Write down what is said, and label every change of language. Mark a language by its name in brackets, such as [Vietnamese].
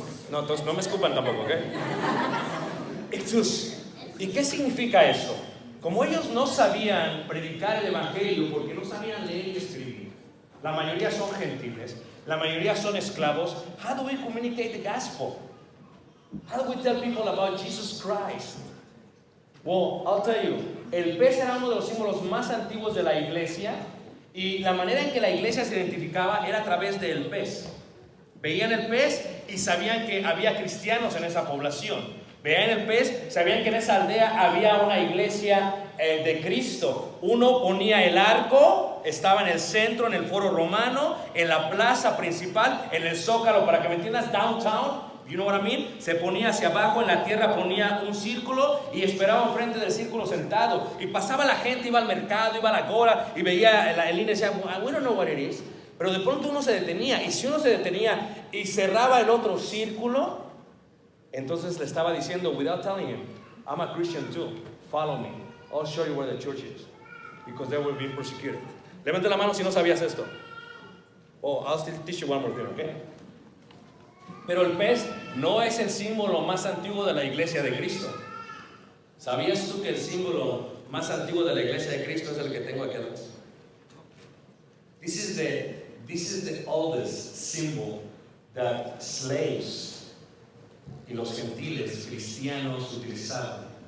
[Spanish] No, entonces no me escupan tampoco, ¿ok? Ixtus. ¿Y qué significa eso? Como ellos no sabían predicar el evangelio porque no sabían leer y escribir, la mayoría son gentiles, la mayoría son esclavos. [English] How do we communicate the gospel? How do we tell people about Jesus Christ? Well, I'll tell you, [Spanish] el pez era uno de los símbolos más antiguos de la iglesia y la manera en que la iglesia se identificaba era a través del pez. Veían el pez y sabían que había cristianos en esa población. Veían el pez, sabían que en esa aldea había una iglesia de Cristo. Uno ponía el arco, estaba en el centro, en el foro romano, en la plaza principal, en el zócalo, para que me entiendas, [English] downtown, you know what I mean? [Spanish] Se ponía hacia abajo, en la tierra ponía un círculo y esperaba enfrente del círculo sentado. Y pasaba la gente, iba al mercado, iba a la Gora y veía el línea y decía, [English] we don't know what it is. [Spanish] Pero de pronto uno se detenía, y si uno se detenía y cerraba el otro círculo, entonces le estaba diciendo, [English] without telling him, I'm a Christian too, follow me, I'll show you where the church is, because they will be persecuted. [Spanish] Levante la mano si no sabías esto. [English] Oh, I'll still teach you one more thing, okay? [Spanish] Pero el pez no es el símbolo más antiguo de la iglesia de Cristo. ¿Sabías tú que el símbolo más antiguo de la iglesia de Cristo es el que tengo aquí atrás? [English] This is the oldest symbol that slaves [Spanish] y los gentiles cristianos utilizaban.